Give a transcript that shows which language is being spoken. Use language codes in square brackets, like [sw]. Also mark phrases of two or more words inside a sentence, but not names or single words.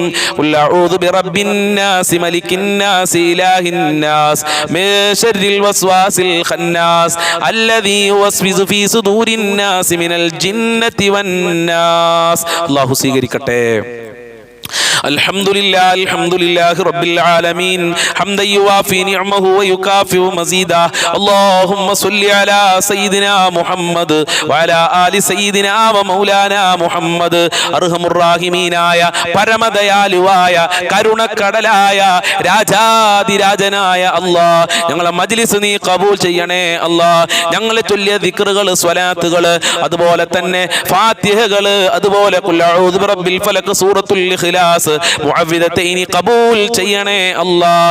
[ar] قل أعوذ برب الناس ملك الناس إله الناس من شر الوسواس الخناس الذي يوسوس في صدور الناس من الجنة والناس. [ml] الله സ്വീകരിക്കട്ടെ. [ar] الحمد لله رب العالمين حمدا يوافي نعمه ويكافئ مزيدا. اللهم صل على سيدنا محمد وعلى آل سيدنا ومولانا محمد. [ml] അർഹമുറാഹിമീനായ പരമദയാലുവായ കരുണക്കടലായ രാജാതിരാജനായ അല്ലാഹ്, ഞങ്ങളെ മജ്ലിസ് നീ കബൂൽ ചെയ്യണേ അല്ലാഹ്. ഞങ്ങളെ ചൊല്ലിയ ദിക്റുകൾ, സ്വലാത്തുകൾ, അതുപോലെ തന്നെ ഫാത്തിഹകൾ, അതുപോലെ [ar] قل أعوذ برب الفلق, [ml] സൂറത്തുൽ ഇഖ്ലാസ്, മുഅവ്വിദത്തൈനി കബൂൽ ചെയ്യണേ അല്ലാഹ്.